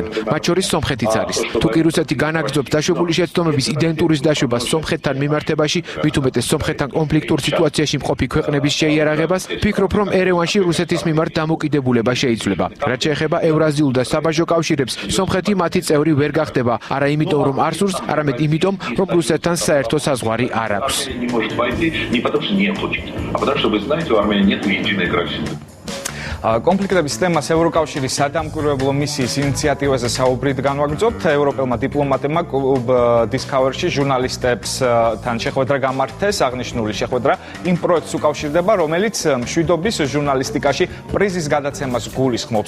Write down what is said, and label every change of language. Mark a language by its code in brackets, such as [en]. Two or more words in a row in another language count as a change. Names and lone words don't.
[ka] მათ შორის სომხეთიც არის. თუ კი რუსეთი განაგრძობს დაშვებული შეცდომების იდენტურის დაშვებას სომხეთთან მიმართებაში, მით უმეტეს სომხეთთან კონფლიქტურ სიტუაციაში მყოფი ქვეყნების შეიარაღებას, ფიქრობ, რომ ერევანში რუსეთის მიმართ დამოკიდებულება შეიძლება. რაც შეეხება ევრაზიულ და საბაჟო კავშირებს, სომხეთი მათი წევრი ვერ გახდება, არა იმიტომ, რომ არ სურს, არამედ იმიტომ, რომ რუსეთთან საერთო საზღვარი არ აქვს. [ru] Не потому что не хочет, а потому что вы знаете, у Армении нет единой границы. [ka] კონფლიქტების თემას ევროკავშირის სადამკვირვებლო მისიის ინიციატივაზე საუბრით განვაგრძობთ. ევროპელმა დიპლომატებმა კლუბ Discovery-ში ჟურნალისტებთან შეხვედრა გამართეს. აღნიშნული შეხვედრა იმ პროექტს უკავშირდება, რომელიც მშვიდობის ჟურნალისტიკაში პრიზის გადაცემას გულისხმობს.